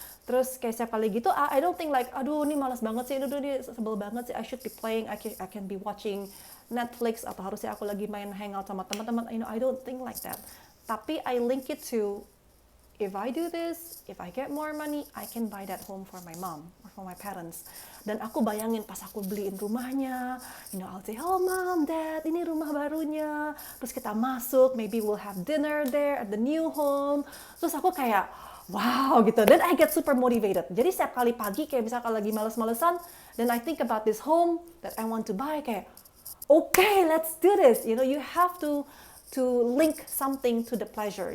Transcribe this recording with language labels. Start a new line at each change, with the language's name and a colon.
English: Terus kayak setiap kali gitu, I don't think like,
Indonesian: aduh ini malas banget sih,
English: aduh ini sebel banget sih, I should be playing, I can be watching Netflix,
Indonesian: atau harusnya aku lagi main hangout sama teman-teman,
English: you know, I don't think like that.
Indonesian: Tapi
English: I link it to, if I do this, if I get more money, I can buy that home for my mom or for my parents.
Indonesian: Dan aku bayangin pas aku beliin rumahnya,
English: you know, I'll say, oh mom, dad,
Indonesian: ini rumah barunya. Terus kita masuk,
English: maybe we'll have dinner there at the new home.
Indonesian: Terus aku kayak, wow gitu.
English: Then I get super motivated.
Indonesian: Jadi setiap kali pagi kayak misalkan lagi males-malesan,
English: then I think about this home that I want to buy,
Indonesian: kayak,
English: okay, let's do this. You know, you have to link something to the pleasure.